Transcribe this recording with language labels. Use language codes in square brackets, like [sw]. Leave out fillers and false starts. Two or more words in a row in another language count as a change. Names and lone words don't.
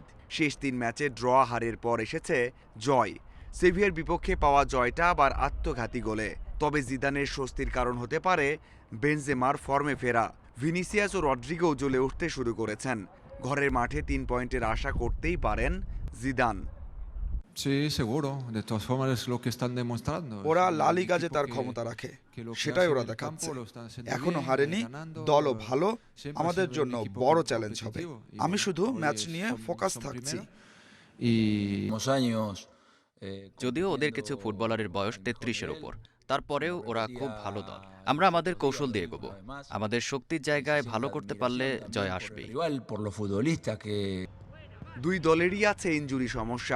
[bn] শেষ 3 ম্যাচে ড্র হারের পর এসেছে জয়। সেভিয়ার বিপক্ষে পাওয়া জয়টা আবার আত্মঘাতী গোলে। তবে জিদানের স্বস্তির কারণ হতে পারে বেনজেমার ফর্মে ফেরা। ভিনিসিয়াস ও রড্রিগো জ্বলে উঠতে শুরু করেছেন। ঘরের মাঠে 3 পয়েন্টের আশা করতেই পারেন জিদান। [es] Sí, seguro. De todas formas es lo que están demostrando. [bn] ওরা [es] Es un [bn] লা লিগা যে [es] equipo [bn] তার [es] que- [bn] ক্ষমতা রাখে [es] que lo que [bn] সেটাই [es] hace [bn] ওরা [es] en el [bn] দেখাচ্ছে। [es] campo lo están haciendo [bn] এখনো [es] bien, [bn] হারেনি, [es] ganando, [bn] দলও ভালো, [es] siempre ha [bn] আমাদের [es] sido un [bn] জন্য [es] equipo [bn] বড় [es] muy [bn] চ্যালেঞ্জ হবে। [es] competitivo y [bn] আমি [es] bueno, [bn] শুধু [es] hoy [bn] ম্যাচ [es] es- [bn] নিয়ে [es] son- [bn] ফোকাস [es] son [bn] থাকছি। [es] primera. [bn] যদিও ওদের কিছু ফুটবলারের বয়স 33-এর ওপর, তারপরেও ওরা খুব ভালো দল। আমরা আমাদের কৌশল দিয়ে এগোবো। আমাদের শক্তির জায়গায় ভালো করতে পারলে জয় আসবেই। দুই দলেরই আছে ইনজুরি সমস্যা।